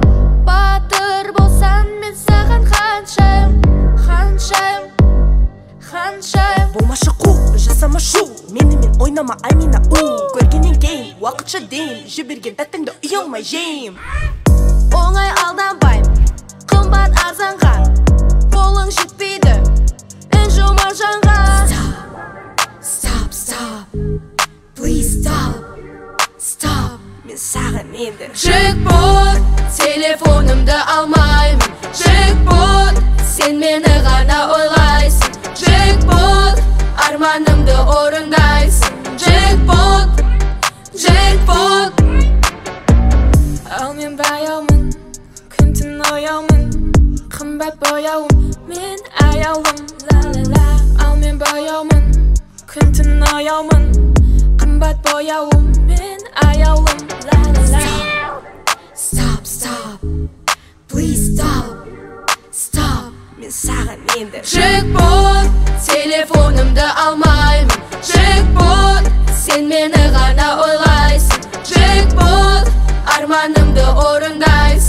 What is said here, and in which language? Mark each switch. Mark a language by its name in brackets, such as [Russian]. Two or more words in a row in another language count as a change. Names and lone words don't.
[Kazakh] Батыр болсан мен саған ханшайым, ханшайым, ханшайым. Болмашы қу, жасама шу, менімен ойнама Амина көргеннен кейін уақытша дейін, жіберген тәттіңді ұялмай жейм. Оңай алданбайм, қымбат арзанға, қолың жетпейді інжу маржанға. [English] Stop, stop, please stop, stop, [Kazakh] мен саған енді. Джекпот, телефонымды алмаймын. Джекпот, сен мені ғана ойлайсың. Джекпот, арманымды орындайсың. Джекпот, джекпот. Ал мен баяумын, күн түн ояумын, қымбат бояуым, мен аяулым, ла-ла-ла. Ал мен баяумын, күн түн ояумын, қымбат бояуым, мен аяулым, ла-ла-ла. [English] Stop, stop, please stop, stop, [Kazakh] мен саған енді. Джекпот, телефонымды алмаймын. Джекпот, сен мені ғана ойлайсың. Джекпот, арманымды орындайсың.